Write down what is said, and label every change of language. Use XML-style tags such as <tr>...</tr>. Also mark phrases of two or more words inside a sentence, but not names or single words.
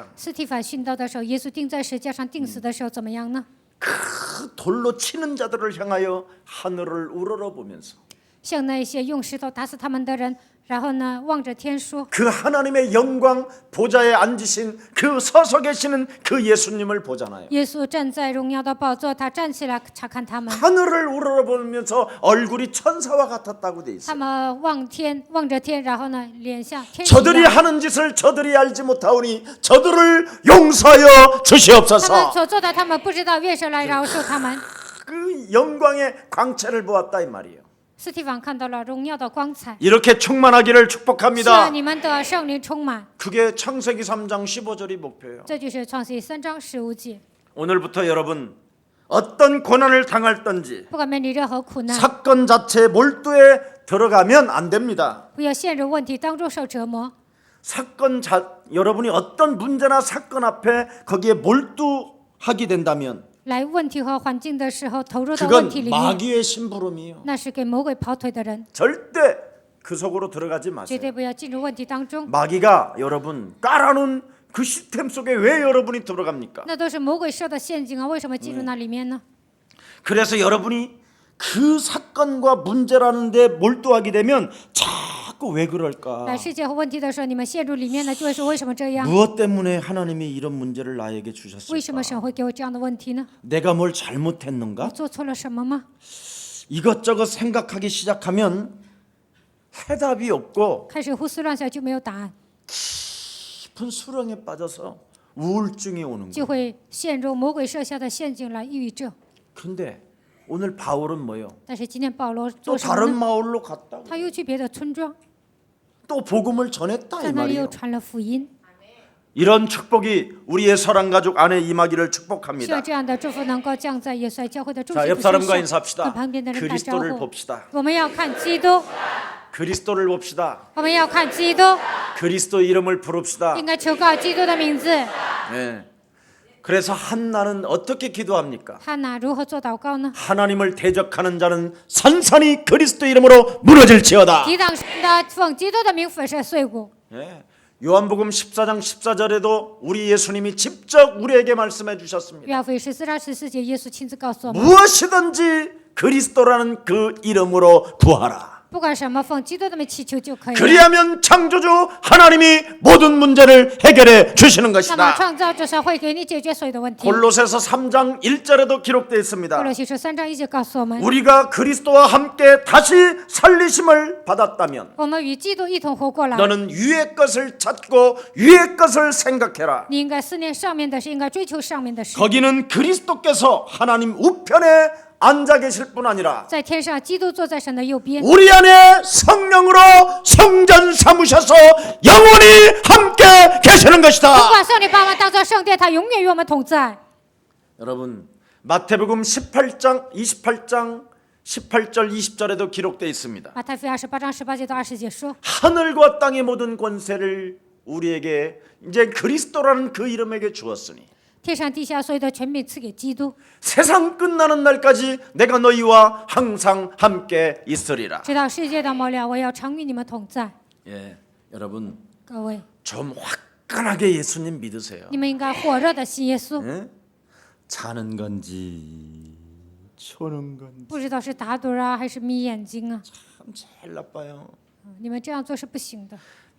<zh>斯提反殉道的时候，耶稣钉在石架上钉死的时候怎么样呢？</zh> <ko>그 돌로 치는 자들을 향하여 하늘을 우러러보면서</ko> <zh>向那些用石头打死他们的人，然后呢，望着天说：</zh> <ko>그 하나님의 영광 보좌에 앉으신 그 서서 계시는 그 예수님을 보잖아요.</ko> <zh>耶稣站在荣耀的宝座，他站起来查看他们，</zh> <ko>하늘을 우러러보면서 얼굴이 천사와 같았다고 돼</ko> <zh>他</zh> <ko>있어요.</ko> <zh>们望着天，然后呢，脸像天使一</zh> <ko>저들이</ko> <zh>样。</zh> <ko>하는 짓을 저들이 알지 못하오니 저들을 용서하여</ko> <zh>他们</zh> <ko>주시옵소서.</ko> <zh>所做的，他们不知道，愿神来饶恕他们。</zh> <ko>그 영광의 광채를 보았다 이 말이에요.</ko> <zh>斯提凡看到了荣耀的光彩，</zh> <ko>이렇게 충만하기를</ko> <zh>希</zh> <ko>축복합니다.</ko> <zh>望你们得圣灵充满。</zh> <ko>그게 창세기 3장 15절이 목표예요.</ko> <zh>这就是创世记3章15节。</zh> <ko>오늘부터 여러분 어떤 고난을 당할든지</ko> <zh>不管面临任何苦难，</zh> <ko>사건 자체의 몰두에 들어가면 안 됩니다.</ko> <zh>不要陷入问题当中受折磨。</zh> <ko>여러분이 어떤 문제나 사건 앞에 거기에 몰두하게 된다면</ko> <zh>来问题和环境的时候，投入到问</zh> <ko>그건</ko> <zh>题里面，</zh> <ko>마귀의 심부름이에요.</ko> <zh>那是给魔鬼跑腿的人，</zh> <ko>절대 그 속으로 들어가지</ko> <zh>绝</zh> <ko>마세요.</ko> <zh>对不要进入问题当中。</zh> <ko>마귀가 여러분 깔아놓은 그 시스템 속에 왜 여러분이 들어갑니까?</ko> <zh>那都是魔鬼设的陷阱啊！为什么进入那里面呢？</zh> <ko>그래서 여러분이 그 사건과 문제라는 데 몰두하게 되면 자꾸 왜 그럴까?</ko> <zh>来世界和问题的时候，你们陷入里面呢，就会说为什么这样？</zh> <ko>무엇 때문에 하나님이 이런 문제를 나에게</ko> <zh>为什么</zh> <ko>주셨을까?</ko> <zh>神会给我这样的问题呢？</zh> <ko>내가 뭘</ko> <zh>我</zh> <ko>잘못했는가?</ko> <zh>做错了什么吗？</zh> <ko>이것저것 생각하기 시작하면 해답이 없고</ko> <zh>开始胡思乱想就没有答案，</zh> <ko>깊은 수렁에 빠져서 우울증이 오는</ko> <zh>就</zh> <ko>거예요.</ko> <zh>会陷入魔鬼设下的陷阱来抑郁症。</zh> <ko>근데 오늘 바울은 뭐요?</ko> <zh>但是今天保罗</zh> <ko>또</ko> <zh>做什么</zh> <ko>다른</ko> <zh>呢？</zh> <ko>마을로 갔다고</ko> <zh>他又去别的村庄，</zh> <ko>또 복음을 전했다</ko> <zh>在</zh> <ko>이</ko> <zh>那里又</zh> <ko>말이에요.</ko> <zh>传了福音。</zh> <ko>이런 축복이 우리의 서랑 가족 안에 임하기를</ko> <zh>希</zh> <ko>축복합니다.</ko> <zh>望这样的祝福能够降在耶稣爱教会的众</zh> <ko>자,</ko> <zh>信</zh> <ko>옆</ko> <zh>徒身</zh> <ko>사람과</ko> <zh>上。</zh> <ko>인사합시다.</ko> <zh>跟旁边的人打招</zh> <ko>그리스도를</ko> <zh>呼。</zh> <ko>봅시다.</ko> <zh>我们要看基督，</zh> <ko>그리스도를 봅시다.</ko> <zh>我们要看基督，</zh> <ko>그리스도 이름을 부릅시다.</ko> <zh>应该求告基督的名字。</zh> <ko>네. 그래서 한나는 어떻게 기도합니까?</ko> <zh>汉娜如何做祷告呢？</zh> <ko>하나님을 대적하는 자는 산산이 그리스도 이름으로 무너질지어다.</ko> <zh>抵挡神的奉基督的名粉饰碎骨。</zh> <ko>예. 요한복음 14장 14절에도 우리 예수님이 직접 우리에게 말씀해 주셨습니다.</ko> <zh>约翰福音14章14节，耶稣亲自告诉我们，</zh> <ko>무엇이든지 그리스도라는 그 이름으로 구하라.</ko> <zh>不管什么奉基督的名祈求就可以了。</zh> <ko>그리하면 창조주 하나님이 모든 문제를 해결해 주시는</ko> <zh>那么</zh> <ko>것이다.</ko> <zh>创造主神会给你解决所有的问题。</zh> <ko>골로새서 3장 1절에도 기록되어</ko> <zh>哥</zh> <ko>있습니다.</ko> <zh>罗西书3章1节告诉我们，</zh> <ko>우리가 그리스도와 함께 다시 살리심을 받았다면</ko> <zh>我们与基督一同活过来。</zh> <ko>너는 위의 것을 찾고 위의 것을 생각해라.</ko> <zh>你应该思念上面的事，应该追求上面的事。</zh> <ko>거기는 그리스도께서 하나님 우편에 앉아 계실 뿐 아니라</ko> <zh>在天上，基督坐在神的右边，</zh> <ko>우리 안에 성령으로 성전 삼으셔서 영원히 함께 계시는</ko> <zh>不</zh> <ko>것이다.</ko> <zh>管圣灵把我们当作圣殿，他永远与我们同在。</zh> <ko>여러분 마태복음 18장 18절 20절에도 기록되어 있습니다.</ko> <zh>马太福音28章18节到20节说，</zh> <ko>하늘과 땅의 모든 권세를 우리에게 이제 그리스도라는 그 이름에게 주었으니</ko> <zh>天上地下所有的权柄赐给基督，</zh> <ko>세상 끝나는 날까지 내가 너희와 항상 함께 있으리라.</ko> <zh>直到世界的末了，我要常与你们同在。</zh> <ko>예, 여러분</ko> <zh>各位，</zh> <ko>좀 화끈하게 예수님 믿으세요.</ko> <zh>你们应该火热的信耶稣，</zh> <ko>예? 자는 건지 초는 건지</ko> <zh>不知道是打盹啊还是眯眼睛啊，</zh> <ko>참 제일 나빠요.</ko> <zh>你们这样做是不行的。</zh>